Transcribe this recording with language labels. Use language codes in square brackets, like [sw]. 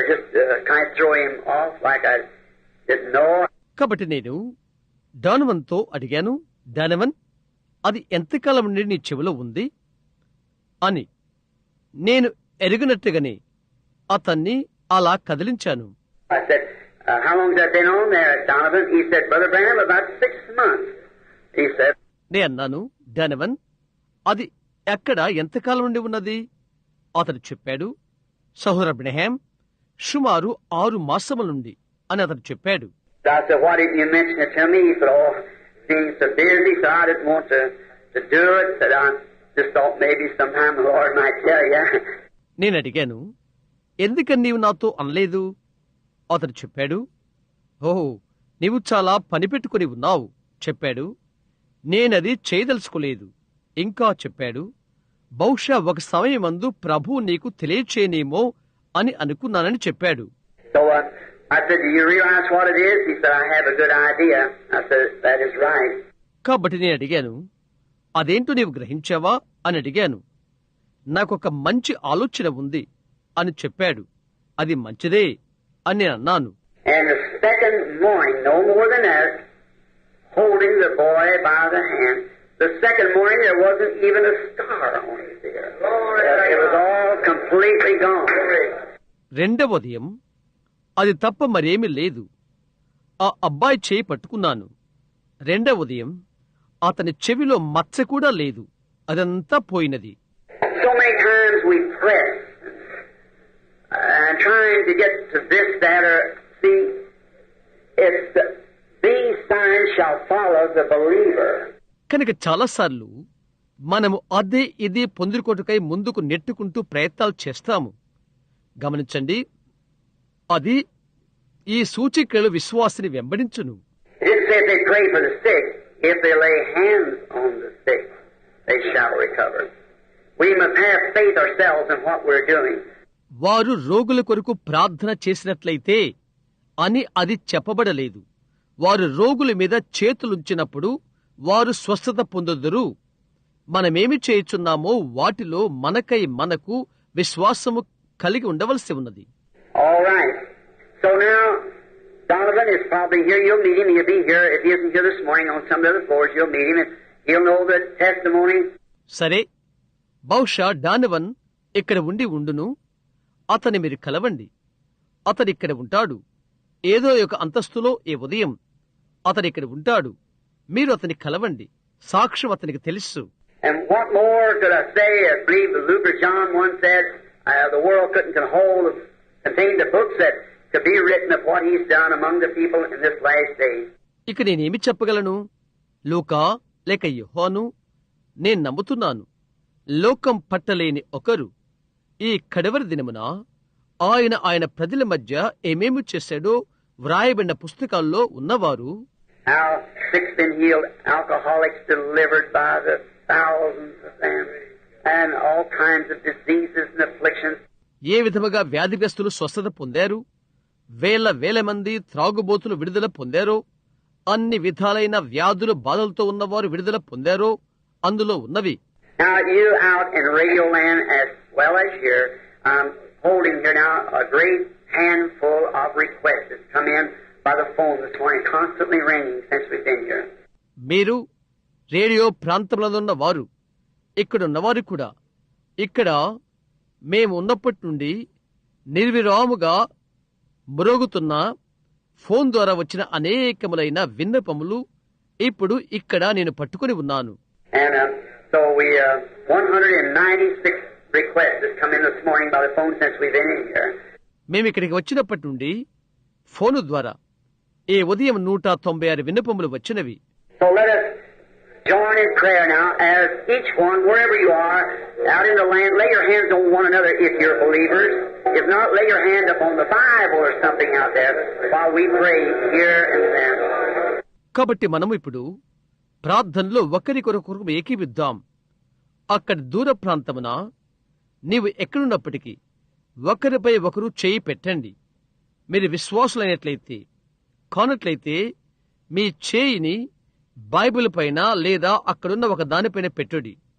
[en] Just kind of throw him off like I didn't know. [te] కాబట్టి నేను డానవన్తో అడిగాను, డానవన్, అది ఎంతకాలం నుండి నీ చెవిలో ఉంది అని. నేను ఎరిగినట్టుగానే అతన్ని అలా కదిలించాను. [en] I said, how long has that been on there, Donovan? He said, Brother Branham, about 6 months. He said, [te] నే అన్నాను, డానవన్, అది ఎక్కడ ఎంతకాలం నుండి ఉన్నది? అతడు చెప్పాడు, సహోదర బ్రహ్యాం, సుమారు 6 మాసముల నుండి అని అతడు చెప్పాడు. [en] So I said, why didn't you mention it to me? He said, oh, being so busy, so I didn't want to do it. Said, I just thought maybe sometime the Lord might tell you. [te] నేను అడిగాను, ఎందుకని నీవు నాతో అనలేదు? అతడు చెప్పాడు, ఓహో, నీవు చాలా పని పెట్టుకుని ఉన్నావు చెప్పాడు. నేనది చేయదలుచుకోలేదు. ఇంకా చెప్పాడు, బహుశా ఒక సమయమందు ప్రభువు నీకు తెలియచేయనేమో అని అనుకున్నానని చెప్పాడు. [en] So I said, do you realize what it is? He said, I have a good idea. I said, that is right. [te] కాబట్టి నేను అడిగాను, అదేంటో నీవు గ్రహించావా అని అడిగాను. నాకొక మంచి ఆలోచన ఉంది అని చెప్పాడు. అది మంచిదే అని నేను అన్నాను. [en] And the second morning, no more than that, holding the boy by the hand, the second morning there wasn't even a scar on his ear. It was all completely gone. [te] రెండవ ఉదయం అది తప్ప మరేమీ లేదు. ఆ అబ్బాయి చేయి పట్టుకున్నాను. రెండవ ఉదయం అతని చెవిలో మచ్చ కూడా లేదు. అదంతా పోయినది. [en] So many times we press and trying to get to this, that, or see, it's these signs shall follow the believer. [te] కనుక చాలాసార్లు మనము అదే ఇదే పొందుకోటకై ముందుకు నెట్టుకుంటూ ప్రయత్నాలు చేస్తాము. గమనించండి, అది ఈ సూచికలు విశ్వాసిని వెంబడించును. [en] It didn't say if they pray for the sick, if they lay hands on the sick, they shall recover. We must have faith ourselves in what we're doing. [te] వారు రోగుల కొరకు ప్రార్థన చేసినట్లయితే అని అది చెప్పబడలేదు. వారు రోగుల మీద చేతులుంచినప్పుడు వారు స్వస్థత పొందుదురు. మనమేమి చేయుచున్నామో వాటిలో మనకు విశ్వాసము కలిగి ఉండవలసి ఉన్నది. [en] All right. So now, Donovan is probably here. You'll meet him. He'll be here. If he isn't here this morning on some of the other floors, you'll meet him and he'll know the testimony. [te] సరే, బహుశా డానవన్ ఇక్కడ ఉండును. అతని మీరు కలవండి. అతడు ఇక్కడ ఉంటాడు. ఏదో ఒక అంతస్తులో ఏ ఉదయం అతడు ఇక్కడ ఉంటాడు. మీరు అతని కలవండి. సాక్ష్యం అతనికి తెలుసు. [en] And what more could I say? I believe Luther John once said, the world couldn't contain the books that could be written of what he's done among the people in this last day. [te] ఇక నేనేమి చెప్పగలను? లూకా లేక యోహాను, నేను నమ్ముతున్నాను, లోకం పట్టలేని ఒకరు ఈ కడవరి దినమున ఆయన ప్రజల మధ్య ఏమేమి చేశాడో వ్రాయబడిన పుస్తకాల్లో ఉన్నవారు, [en] How sick's been healed, alcoholics delivered by the thousands of them, and all kinds of diseases and afflictions. [te] ఏ విధముగా వ్యాధిగ్రస్తులు స్వస్థత పొందారు, వేల మంది త్రాగుబోతులు విడుదల పొందారో, అన్ని విధాలైన వ్యాధులు బాధలతో ఉన్నవారు విడుదల పొందారో అందులో ఉన్నవి. [en] Now you out in Radio Land as well as here, holding here now a great handful of requests that's come in by the phone this morning, constantly ringing since we've been here. [te] మీరు radio ప్రాంతంలో ఉన్న వారు, ఇక్కడున్నవారు కూడా, ఇక్కడ మేము ఉన్నప్పటి నుండి నిర్విరాముగా మురుగుతున్న phone ద్వారా వచ్చిన అనేకములైన విన్నపములు ఇప్పుడు ఇక్కడ నేను పట్టుకుని ఉన్నాను. [en] And so we 196 requests has come in this morning by the phone since we've been in here. [te] మేము ఇక్కడికి వచ్చినప్పటి నుండి ఫోను ద్వారా ఈ ఉదయం 196 విన్నపములు వచ్చినవి. [en] So let us join in prayer now as each one, wherever you are, out in the land, lay your hands on one another if you're believers. If not, lay your hand up on the Bible or something out there while we pray here and there. [te] కాబట్టి మనం ఇప్పుడు ప్రార్థనలో ఒకరికొరకొరకు ఏకీవిద్దాం. అక్కడ దూర ప్రాంతమున నీవు ఎక్కడున్నప్పటికీ ఒకరిపై ఒకరు చేయి పెట్టండి. మీరు విశ్వాసులైనట్లయితే కానట్లయితే మీ చేయిని బైబిల్ పైన లేదా అక్కడున్న ఒక దానిపైన పెట్టుడి.